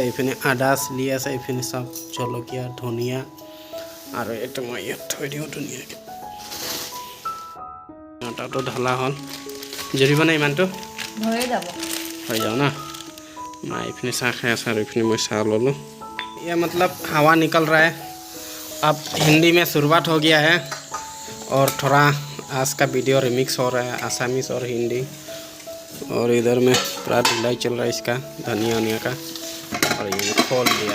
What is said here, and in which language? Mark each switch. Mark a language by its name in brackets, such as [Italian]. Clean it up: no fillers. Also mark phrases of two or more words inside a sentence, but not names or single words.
[Assamese] এইপিনে আদা চিলি আছে, এইপিনে চাওক জলকীয়া, ধনিয়া। আৰু এইটো মই ইয়াত থৈ দিওঁ ধুনীয়াকৈ। আটাটো ঢলা হ'ল, জুৰিবনে ইমানটো? হৈ যাব না। মায়ে এইপিনে চাহ খাই আছে আৰু এইপিনে মই চাহ ল'লোঁ। [Hindi] ये मतलब हवा निकल रहा है। अब हिंदी में शुरुआत हो गया है, और थोड़ा आज का वीडियो रिमिक्स हो रहा है, आसामीज और हिंदी। और इधर में पूरा ढिलाई चल रहा है इसका, धनिया का। और ये खोल दिया।